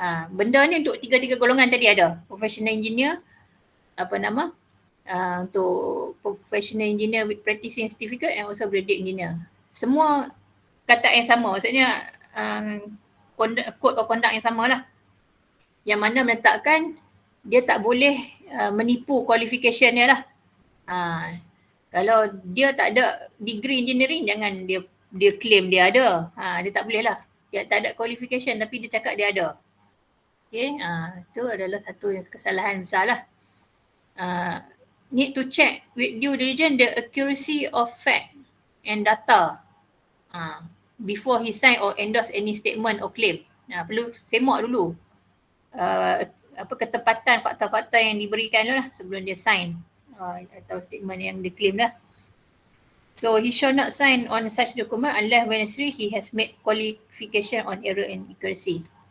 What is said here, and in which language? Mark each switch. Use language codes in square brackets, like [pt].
[ms] Benda ni untuk 3-3 golongan tadi ada. [en] Professional engineer, [ms] untuk [en] professional engineer with practicing certificate and also graduate engineer. [ms] Semua kata yang sama, maksudnya code of conduct yang sama lah. Yang mana meletakkan dia tak boleh menipu qualification dia lah. Kalau dia tak ada degree engineering, jangan dia claim dia ada. Dia tak boleh lah. Dia tak ada qualification tapi dia cakap dia ada. Okay, itu adalah satu yang kesalahan besar lah. [en] Need to check with due diligence the accuracy of fact and data before he sign or endorse any statement or claim. [ms] Perlu semak dulu ketepatan fakta-fakta yang diberikan dulu lah sebelum dia sign atau statement yang diklaim lah. [en] So he shall not sign on such document unless when necessary he has made qualification on error and accuracy.